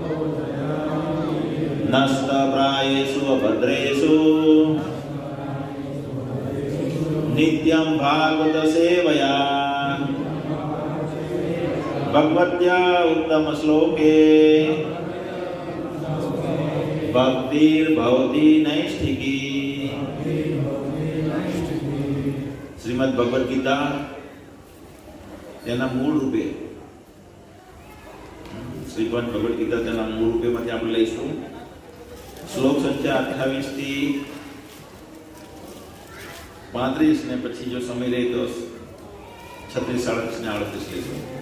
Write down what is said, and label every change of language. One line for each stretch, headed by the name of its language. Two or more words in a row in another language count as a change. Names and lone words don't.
Sanskrit: नस्तप्रायेषु अभद्रेषु नित्यं भागवत सेवया भगवत्या उत्तम श्लोके भक्तिर्भवति नैष्ठिकी।
Gujarati: શ્રીમદ ભગવદ્ ગીતા તેના મૂળ રૂપે, શ્રીમદ ભગવદ્ ગીતા તેના મૂળ રૂપેમાંથી આપણે લઈશું શ્લોક સંખ્યા 28 થી 35 ને પછી જો સમય રહે તો 36, 37 ને 38 લઈશું.